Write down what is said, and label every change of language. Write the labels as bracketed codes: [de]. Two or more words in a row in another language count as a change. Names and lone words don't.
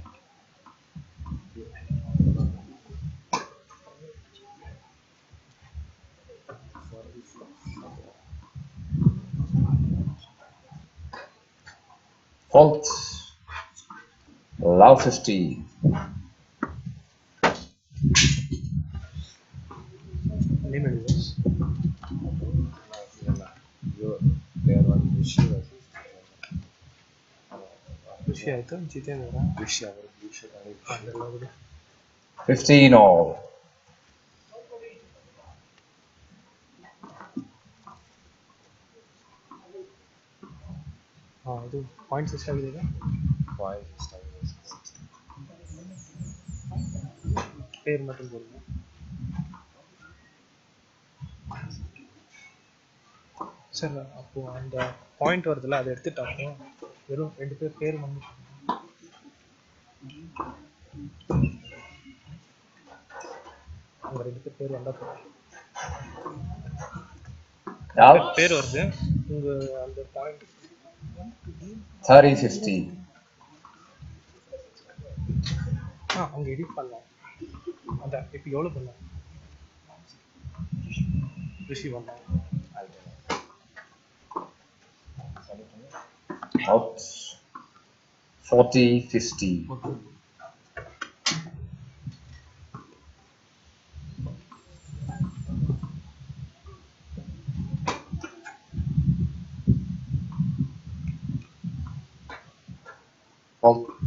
[en] Fault. Allow 50. [kn] ನೇಮ್ ಹೇಳಿ. [en] there one issue. [kn] ಖುಷಿ ಆಯ್ತು. ಜಿತೇಂದ್ರ [en] 15 all. [kn] ಇದು ಪಾಯಿಂಟ್ಸ್ ಎಷ್ಟಾಗಿದೆ ಈಗ? [ta] பேர் மட்டும் போடுங்க. சார் அப்போ அந்த பாயிண்ட் வருதுல்ல அதை எடுத்துட்டாங்க. வெறும் 2 பேர் பேர் வந்து அந்த 2 பேர் வந்தா போதும். [en] Out. [ta] பேர் வருது உங்க அந்த பாயிண்ட் [en] 30-50. [ta] அங்க எடிட் பண்ணலாம். அதான் இப்போ எவ்வளோ பண்ணலாம்? ரிஷி பண்ணலாம். [en] Out. 40-50. Fault.